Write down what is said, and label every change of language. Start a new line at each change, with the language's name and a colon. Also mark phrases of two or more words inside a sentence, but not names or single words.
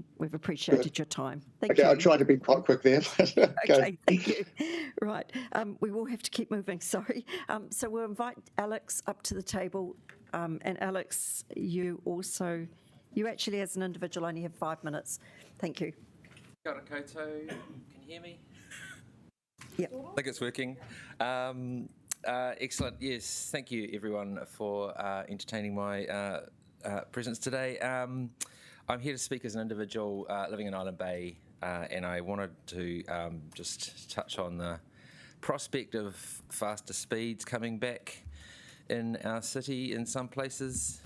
English: We've appreciated your time. Thank you. Okay, I'll try to be quite quick there. Okay, thank you. Right, we will have to keep moving, sorry. So we'll invite Alex up to the table, and Alex, you actually as an individual only have 5 minutes. Thank you.
Māori: Kia ora koutou.
English: Can you hear me? Yep. I think it's working. Excellent. Yes, thank you everyone for entertaining my presence today. I'm here to speak as an individual living in Island Bay, and I wanted to just touch on the prospect of faster speeds coming back in our city in some places.